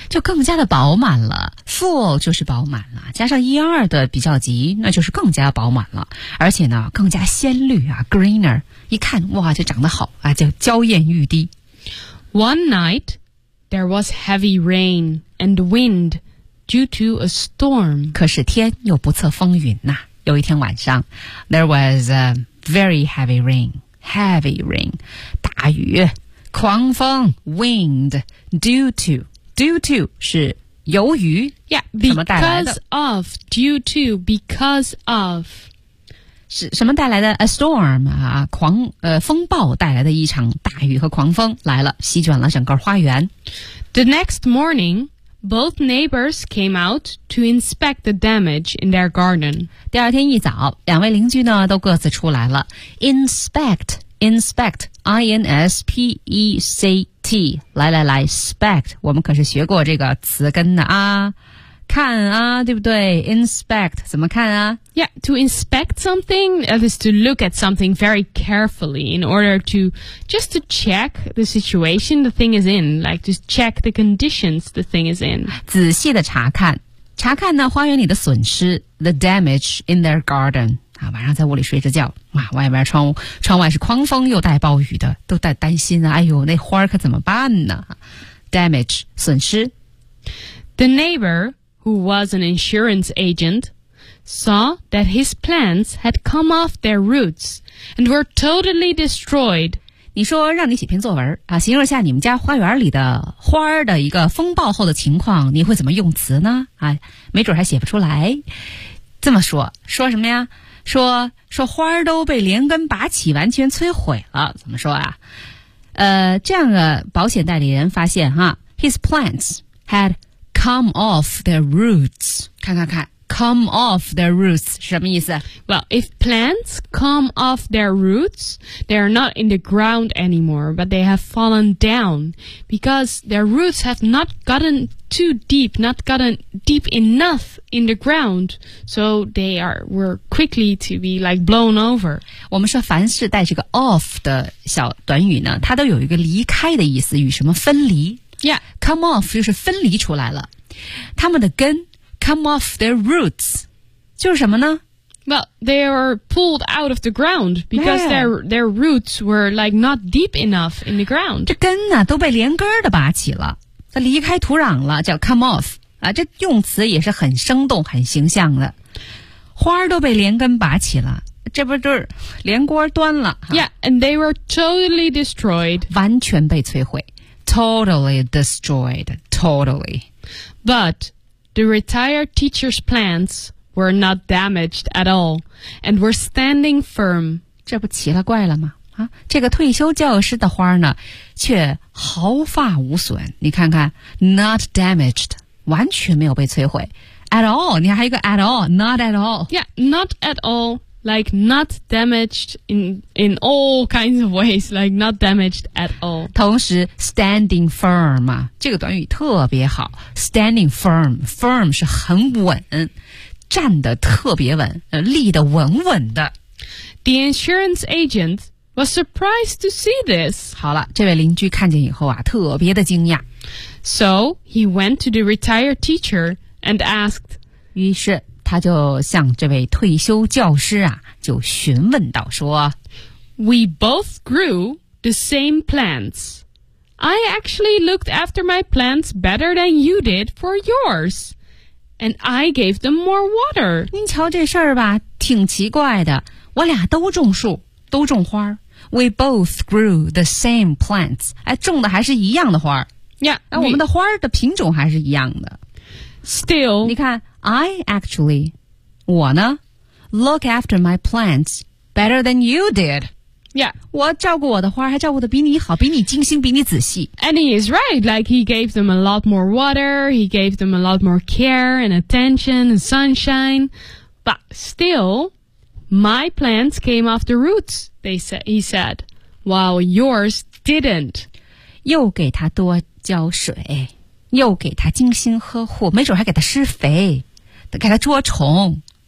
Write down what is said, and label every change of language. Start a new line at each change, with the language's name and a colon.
Chinese: 就更加的饱满了 ,full 就是饱满了加上一二的比较级那就是更加饱满了而且呢更加鲜绿啊 ,greener, 一看哇就长得好啊就娇艳欲滴。
English: One night, there was heavy rain and wind,Due to a storm.
Chinese: 可是天又不测风云呐、啊。
English: 有一天晚上 ,there was a very heavy rain, heavy rain,
Chinese: 大雨狂风
English: ,wind, due to
Chinese: 是由于
English: ,yeah, because of, due to, because of.
Chinese: 是什么带来的 ?
English: a storm,
Chinese: 啊狂风暴带来的一场大雨和狂风来了席卷了整个花园。
English: The next morning,Both neighbors came out to inspect the damage in their garden.
Chinese: 第二天一早，两位邻居呢都各自出来了。
English: Inspect, inspect, I-N-S-P-E-C-T.
Chinese: 来来来 ,spect, 我们可是学过这个词根的啊。看啊，对不对 ?inspect, 怎么看啊
English: ?Yeah, to inspect something, that is to look at something very carefully in order to, just to check the situation the thing is in, like just check the conditions the thing is in.
Chinese: 仔细的查看。查看呢花园里的损失 ,
English: the damage in their garden.
Chinese: 啊晚上在屋里睡着觉哇外边窗外是狂风又带暴雨的都在担心啊哎呦那花可怎么办呢 ?damage, 损失。
English: The neighbor,who was an insurance agent, saw that his plants had come off their roots and were totally destroyed.
Chinese: 你说让你写篇作文啊，形容一下你们家花园里的花的一个风暴后的情况，你会怎么用词呢？啊，没准还写不出来。这么说，说什么呀？说花都被连根拔起，完全摧毁了。怎么说啊？这样的保险代理人发现哈 ，
English: his plants had。Come off their roots.
Chinese: 看看看
English: come off their roots
Chinese: 什么意思
English: Well, if plants come off their roots, they are not in the ground anymore, but they have fallen down because their roots have not gotten too deep, not gotten deep enough in the ground, so they were quickly to be like blown over.
Chinese: 我们说凡是带这个 off 的小短语呢，它都有一个离开的意思，与什么分离。
English: Yeah,
Chinese: come off 就是分离出来了，他们的根
English: come off their roots
Chinese: 就是什么呢
English: ？Well, they are pulled out of the ground because their roots were like not deep enough in the ground.
Chinese: 这根呢、啊、都被连根的拔起了，它离开土壤了，叫 come off 啊。这用词也是很生动、很形象的。花都被连根拔起了，这不就是连锅端了
English: ？Yeah, and they were totally destroyed.
Chinese: 完全被摧毁。
English: Totally destroyed, totally. But the retired teacher's plants were not damaged at all and were standing firm.
Chinese: 这不奇了怪了吗、啊、这个退休教师的花呢却毫发无损。你看看
English: not damaged,
Chinese: 完全没有被摧毁。
English: At all,
Chinese: 你还有一个
English: at all, not at all. Yeah, not at all. Like not damaged in all kinds of ways, like not damaged at all.
Chinese: 同时
English: standing firm
Chinese: 啊，这个短语特别好。
English: Standing firm,
Chinese: firm 是很稳，站得特别稳，立得稳稳的。
English: The insurance agent was surprised to see this.
Chinese: 好了，这位邻居看见以后啊，特别的惊讶。
English: So he went to the retired teacher and asked.
Chinese: 于是。他就向这位退休教师啊，就询问道说
English: We both grew the same plants. I actually looked after my plants better than you did for yours. And I gave them more water.
Chinese: 您瞧这事儿吧，挺奇怪的。我俩都种树，都种花。
English: We both grew the same plants.
Chinese: 哎，种的还是一样的花。
English: Yeah,
Chinese: 我们的花的品种还是一样的。
English: Still,
Chinese: 你看
English: I actually,
Chinese: 我呢
English: look after my plants better than you did. Yeah.
Chinese: 我照顾我的花还照顾得比你好比你精心比你仔细。
English: And he is right, like he gave them a lot more water, he gave them a lot more care and attention and sunshine. But still, my plants came off the roots, he said, while yours didn't.
Chinese: 又给他多浇水。又给他精心呵护，没准还给他施肥，给他捉虫。